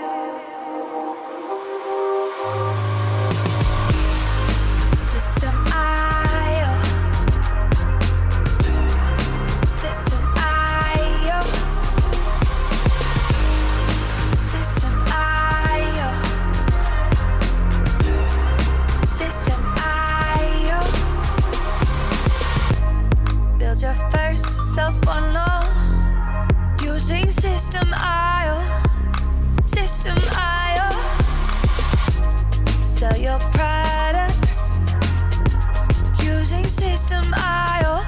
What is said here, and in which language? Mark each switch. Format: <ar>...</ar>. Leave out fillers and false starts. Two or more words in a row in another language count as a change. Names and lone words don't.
<en>System I.O. System I.O. System I.O. System I.O. Build your first self-one using System I.O. System I.O. Sell your products using System I.O.</en>